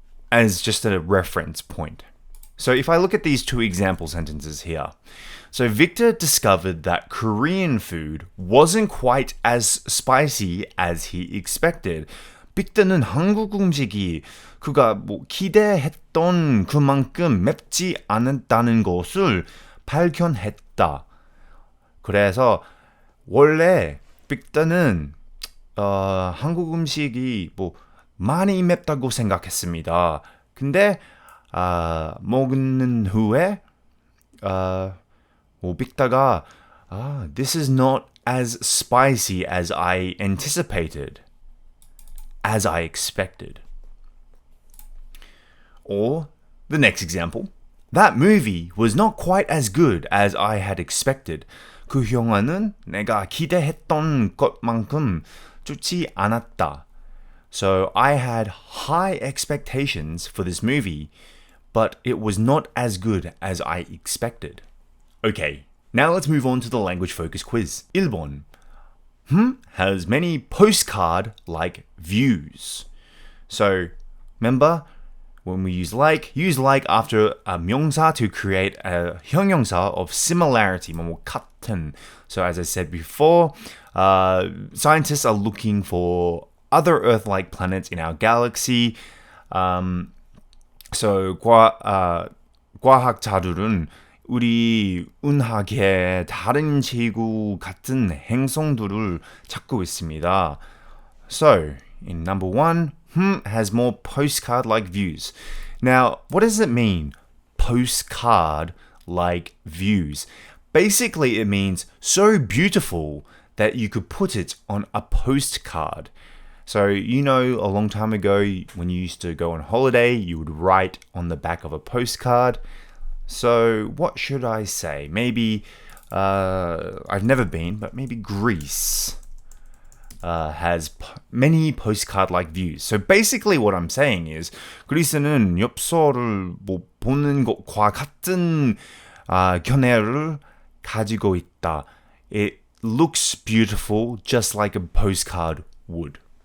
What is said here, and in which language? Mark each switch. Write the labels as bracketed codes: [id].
[en] As just a reference point. So if I look at these two example sentences here. So Victor discovered that Korean food wasn't quite as spicy as he expected. [ko] 빅터는 한국 음식이 그가 기대했던 그만큼 맵지 않았다는 것을 발견했다. 그래서 원래 빅터는 한국 음식이 많이 맵다고 생각했습니다. 근데 먹는 후에 빅터가 [en] this is not as spicy as I anticipated, as I expected. Or the next example, that movie was not quite as good as I had expected. [ko] 그 영화는 내가 기대했던 것만큼 좋지 않았다. [en] So I had high expectations for this movie, but it was not as good as I expected. Okay, now let's move on to the language focus quiz. [ko] 1번. [en] Has many postcard-like views. So, remember, when we use like after a 명사 to create a 형용사 of similarity, 같은. So as I said before, scientists are looking for other Earth-like planets in our galaxy. [ko] So 과학자들은 우리 은하계 다른 지구 같은 행성들을 찾고 있습니다. [en] So, in number one, has more postcard-like views. Now, what does it mean? Postcard-like views. Basically, it means so beautiful that you could put it on a postcard. So, a long time ago, when you used to go on holiday, you would write on the back of a postcard. So, what should I say? Maybe, I've never been, but maybe Greece has many postcard-like views. So basically what I'm saying is [ko] 그리스는 엽서를 보는 것과 같은 견해를 가지고 있다. [en] It looks beautiful just like a postcard would.